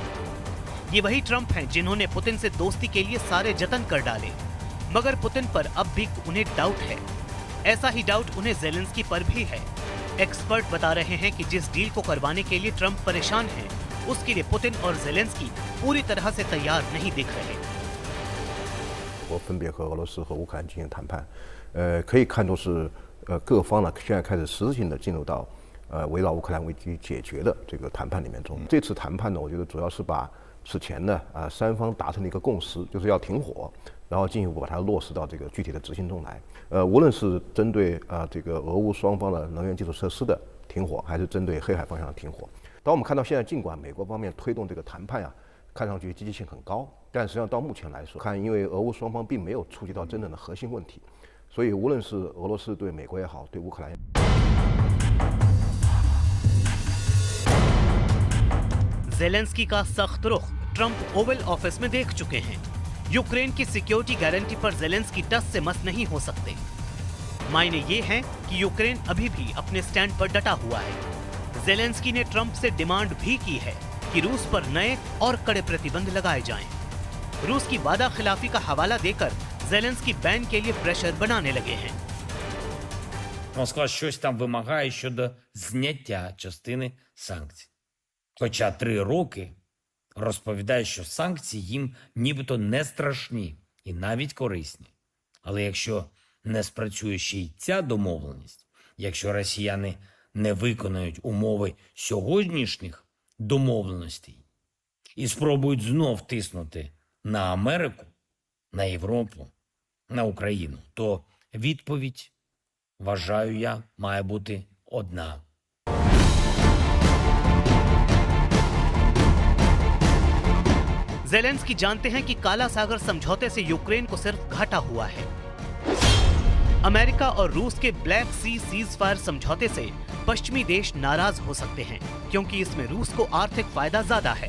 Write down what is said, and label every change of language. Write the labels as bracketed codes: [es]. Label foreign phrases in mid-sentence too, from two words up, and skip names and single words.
[hi] ये वही ट्रंप हैं जिन्होंने पुतिन से दोस्ती के लिए सारे जतन कर डाले, मगर पुतिन पर अब भी उन्हें डाउट है। ऐसा ही डाउट उन्हें ज़ेलेंस्की पर भी है। एक्सपर्ट बता रहे हैं कि जिस डील को करवाने के लिए ट्रंप परेशान हैं, उसके लिए पुतिन और ज़ेलेंस्की पूरी तरह से तैयार नहीं दिख रहे। [zh] 我分别和俄罗斯和乌克兰进行谈判，可以看作是各方呢现在开始实质性的进入到围绕乌克兰危机解决的这个谈判里面中。这次谈判呢，我觉得主要是把此前呢三方达成的一个共识，就是要停火，然后进一步把它落实到这个具体的执行中来。无论是针对这个俄乌双方的能源基础设施的停火，还是针对黑海方向的停火。当我们看到现在，尽管美国方面推动这个谈判看上去积极性很高，但实际上到目前来说，看因为俄乌双方并没有触及到真正的核心问题，所以无论是俄罗斯对美国也好，对乌克兰也好。 [hi] ज़ेलेंस्की का सख्त रुख ट्रंप ओवल ऑफिस में देख चुके हैं। यूक्रेन की [en] security guarantee [hi] पर ज़ेलेंस्की टस से मस नहीं हो सकते। मायने ये हैं कि यूक्रेन अभी भी अपने स्टैंड पर डटा हुआ है। ज़ेलेंस्की ने ट्रंप से डिमांड भी की है कि रूस पर नए और कड़े प्रतिबंध लगाए जाएं। रूस की वादा खिलाफी का हवाला देकर ज़ेलेंस्की बैन के लिए प्रेशर बनाने लगे हैं। [uk] Москва щось там вимагає щодо зняття частини санкцій. Хоча 3 роки розповідає, що санкції їм нібито не страшні і навіть корисні. Але якщо не спрацює ще й ця домовленість, якщо росіяни не виконають умови сьогоднішніх домовленостей і спробують знов тиснути на Америку, на Європу, на Україну, то відповідь, вважаю я, має бути одна. [hi] ज़ेलेंस्की जानते हैं कि काला सागर समझौते से यूक्रेन को सिर्फ घाटा हुआ है। अमेरिका और रूस के [en] Black Sea ceasefire [hi] समझौते से पश्चिमी देश नाराज हो सकते हैं, क्योंकि इसमें रूस को आर्थिक फायदा ज्यादा है।